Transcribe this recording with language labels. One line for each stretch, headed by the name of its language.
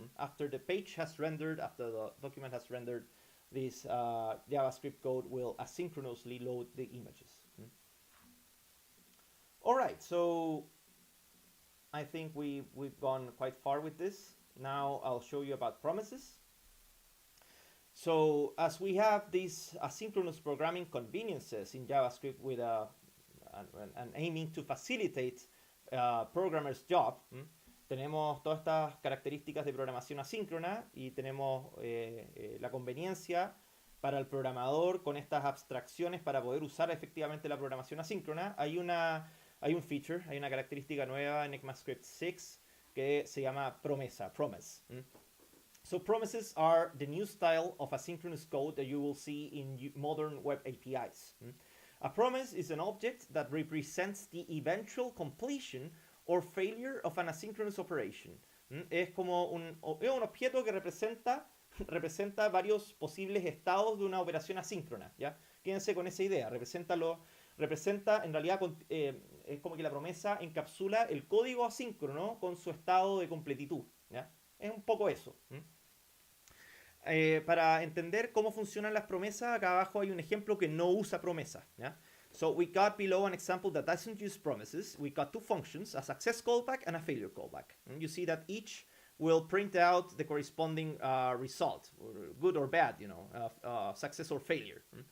English: After the page has rendered, after the document has rendered, this JavaScript code will asynchronously load the images. All right, so I think we've gone quite far with this. Now I'll show you about promises. So as we have these asynchronous programming conveniences in JavaScript with and aiming to facilitate programmer's job,
Spanish: tenemos todas estas características de programación asíncrona y tenemos la conveniencia para el programador con estas abstracciones para poder usar efectivamente la programación asíncrona. Hay un feature, hay una característica nueva en ECMAScript 6 que se llama promesa, promise.
English: So promises are the new style of asynchronous code that you will see in modern web APIs. A promise is an object that represents the eventual completion or failure of an asynchronous operation.
Spanish: Es como un objeto que representa varios posibles estados de una operación asíncrona. ¿Ya? Quédense con esa idea. Representa en realidad, es como que la promesa encapsula el código asíncrono con su estado de completitud. ¿Ya? Es un poco eso. Para entender cómo funcionan las promesas, acá abajo hay un ejemplo que no usa promesa. ¿Ya?
English: So we got below an example that doesn't use promises. We got two functions, a success callback and a failure callback. And you see that each will print out the corresponding result, good or bad, success or failure.